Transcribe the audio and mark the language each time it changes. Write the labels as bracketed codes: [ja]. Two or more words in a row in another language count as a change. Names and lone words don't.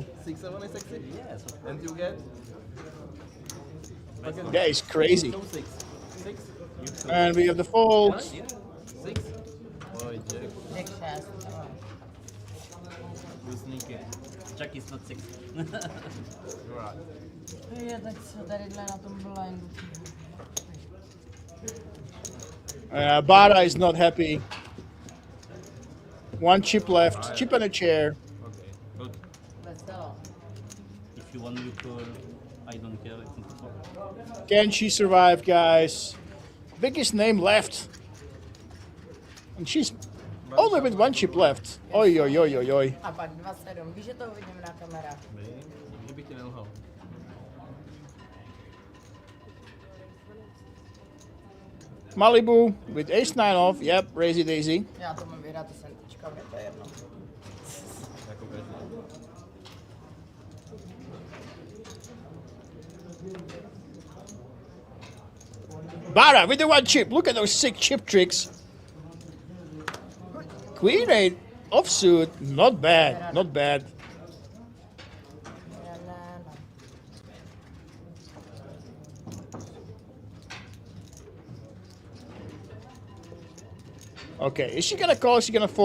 [en] 6-7 is sexy. And you get. That is crazy. 6. And we have the fold. 6. Oh, Jack. Sneaky. Jack is not 6. [cs] Je, tak co tadyhle na tom blindu. [en] Bára is not happy. One chip left. Chip and a chair. Okay, good. [cs] Veselo. [en] If you want, you call. I don't care. It's not a problem. Can she survive, guys? Biggest name left. And she's only with one chip left. [cs] Oj, oj, oj, oj, oj. A pak 2-7. Víš, že to uvidím na kamerách. Že bych ti nelhal. [en] Malibu with ace-9 off. Yep, raisey daisy. [cs] Já to mám vyhrát, to jsem teďka, to je jedno. Jako [en] Bára with the one chip. Look at those sick chip tricks. Queen 8 offsuit. Not bad. Not bad. Okay, is she gonna call? Is she gonna fold?